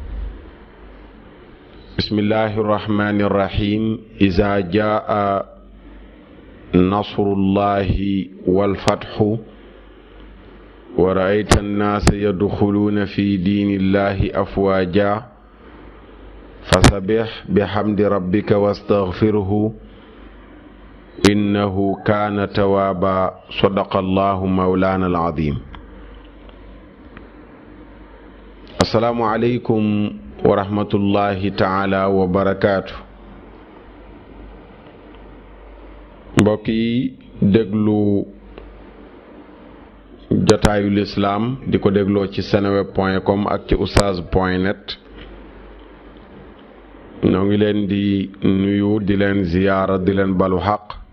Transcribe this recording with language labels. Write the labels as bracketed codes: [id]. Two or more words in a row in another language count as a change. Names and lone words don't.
[ar] بسم الله الرحمن الرحيم إذا جاء نصر الله والفتح ورأيت الناس يدخلون في دين الله أفواجا فسبح بحمد ربك واستغفره إنه كان توابا صدق الله مولانا العظيم. السلام عليكم ورحمة الله تعالى وبركاته. [wo] mbokk yi déglu jotaayu lislaam di ko dégloo ci seneweb.com ak ci oustaz.net ñoo ngi leen di nuyu di leen ziyaara di leen balu xaq